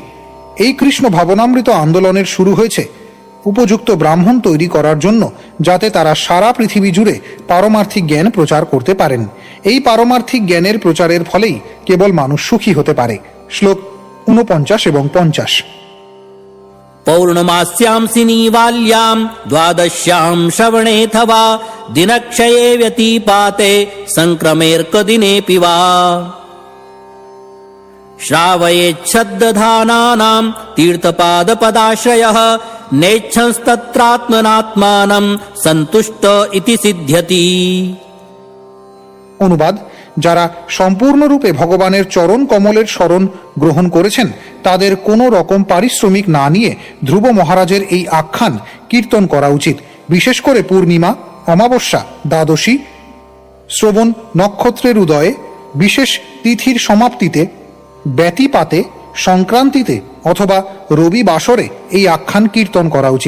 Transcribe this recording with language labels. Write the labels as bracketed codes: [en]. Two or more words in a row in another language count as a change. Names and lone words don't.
[bn] এই কৃষ্ণ ভাবনামৃত আন্দোলনের শুরু হয়েছে উপযুক্ত ব্রাহ্মণ তৈরি করার জন্য, যাতে তারা সারা পৃথিবী জুড়ে পারমার্থিক জ্ঞান প্রচার করতে পারেন। এই পারমার্থিক জ্ঞানের প্রচারের ফলেই কেবল মানুষ সুখী হতে পারে। শ্লোক 49 এবং 50। [sa] पौर्णमास्यां निवाल्यां द्वादश्यां श्रवणेऽथवा दिनक्षये व्यतीपाते संक्रमेऽर्कदिनेऽपि वा श्रावयेच्छद्दधानानां तीर्थपादपदाश्रयः नेच्छंस्तत्रात्मनात्मानं सन्तुष्ट इति सिद्ध्यति। [bn] অনুবাদ: যারা সম্পূর্ণরূপে ভগবানের চরণ কমলের শরণ গ্রহণ করেছেন, তাদের কোনো রকম পারিশ্রমিক না নিয়ে ধ্রুব মহারাজের এই আখ্যান কীর্তন করা উচিত। বিশেষ করে পূর্ণিমা, অমাবস্যা, দ্বাদশী, শ্রবণ নক্ষত্রের উদয়ে, বিশেষ তিথির সমাপ্তিতে, ব্যতিপাতে, সংক্রান্তিতে অথবা রবিবাসরে এই আখ্যান কীর্তন করা উচিত।